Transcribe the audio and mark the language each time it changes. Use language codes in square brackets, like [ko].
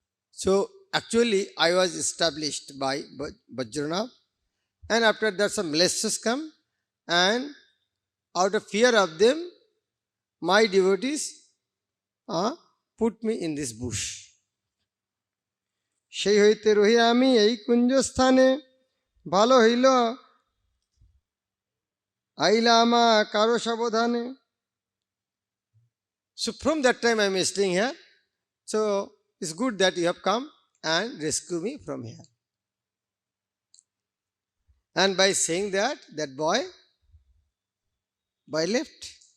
[en] So actually I was established by Vajranath, and after that some malicious come, and out of fear of them my devotees put me in this bush. [bn] সেই হইতে রহিয়া আমি এই কুঞ্জস্থানে ভালো হইল আইলা আমা কারো সাবধানে. [en] So from that time I am staying here. So it's good that you have come and rescue me from here. And by saying that, that boy left.